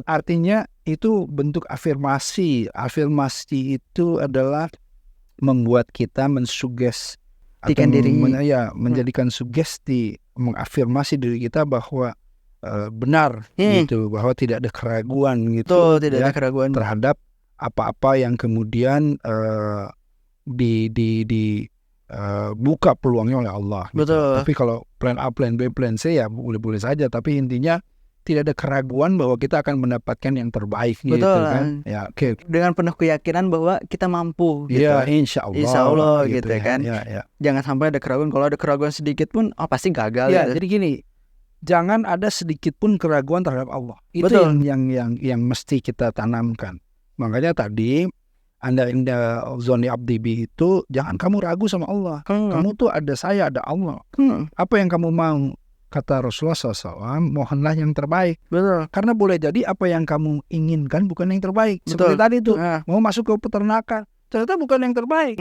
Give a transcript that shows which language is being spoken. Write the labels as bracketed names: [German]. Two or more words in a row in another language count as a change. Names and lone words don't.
[Indonesian] Artinya itu bentuk afirmasi. Afirmasi itu adalah membuat kita menjadikan sugesti, mengafirmasi diri kita bahwa benar gitu, bahwa tidak ada keraguan gitu. Tidak ada keraguan terhadap apa-apa yang kemudian buka peluangnya oleh Allah. Gitu. Tapi kalau [English] plan A, plan B, plan C [Indonesian] ya boleh-boleh saja. Tapi intinya tidak ada keraguan bahwa kita akan mendapatkan yang terbaik. Gitu kan. Ya, okay. Dengan penuh keyakinan bahwa kita mampu. Gitu. [Arabic] Ya, insya Allah [Indonesian] gitu kan. Ya. Jangan sampai ada keraguan. Kalau ada keraguan sedikit pun, pasti gagal. Ya, jadi gini, jangan ada sedikit pun keraguan terhadap Allah. Itu yang mesti kita tanamkan. Makanya tadi Anda inda zoni abdi bi itu jangan kamu ragu sama Allah. Kamu tuh ada saya, ada Allah. Apa yang kamu mau? Kata Rasulullah SAW, mohonlah yang terbaik. Betul. Karena boleh jadi apa yang kamu inginkan bukan yang terbaik. Seperti tadi tuh, mau masuk ke peternakan, ternyata bukan yang terbaik.